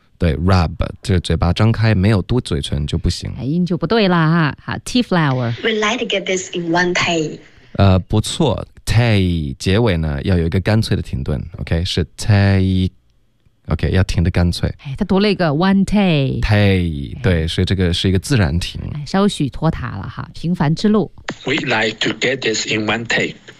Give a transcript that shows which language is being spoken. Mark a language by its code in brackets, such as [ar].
[zh] 对 rub， 这嘴巴张开没有嘟嘴唇就不行，哎，音就不对啦哈。好 ， [en] tea flower， we like to get this in one take。 [zh] 不错。Take 结尾呢要有一个干脆的停顿 ，OK， 是 take，OK，要停得干脆。哎，他读了一个 one take。 Take， 对，所以这个是一个自然停。哎，稍许拖沓了哈，平凡之路。 [en] We like to get this in one take。